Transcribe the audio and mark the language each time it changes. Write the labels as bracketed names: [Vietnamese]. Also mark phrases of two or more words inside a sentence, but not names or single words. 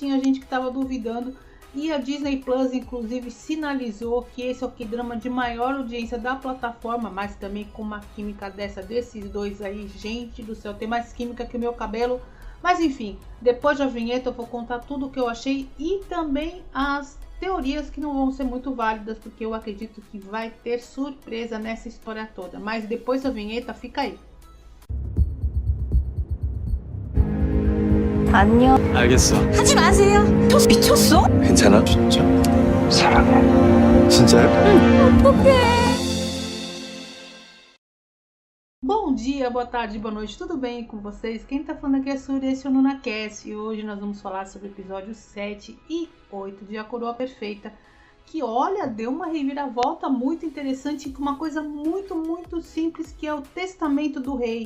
[Portuguese] Tinha gente que tava duvidando. E a Disney Plus, inclusive, sinalizou que esse é o K-drama de maior audiência da plataforma, mas também com uma química desses dois aí. Gente do céu, tem mais química que o meu cabelo. Mas enfim, depois da vinheta eu vou contar tudo o que eu achei e também as teorias que não vão ser muito válidas, porque eu acredito que vai ter surpresa nessa história toda. Mas depois da vinheta, fica aí. [Korean] 안녕. 알겠어. 하지 마세요. 또 미쳤어? 괜찮아? 진짜. 사랑해. 진짜요? 어떡해. [Portuguese] Bom dia, boa tarde, boa noite, tudo bem com vocês? Quem tá falando aqui é Surya, esse é o NunaCast, e hoje nós vamos falar sobre o episódio 7 e 8 de A Coroa Perfeita, que olha, deu uma reviravolta muito interessante com uma coisa muito simples, que é o testamento do rei.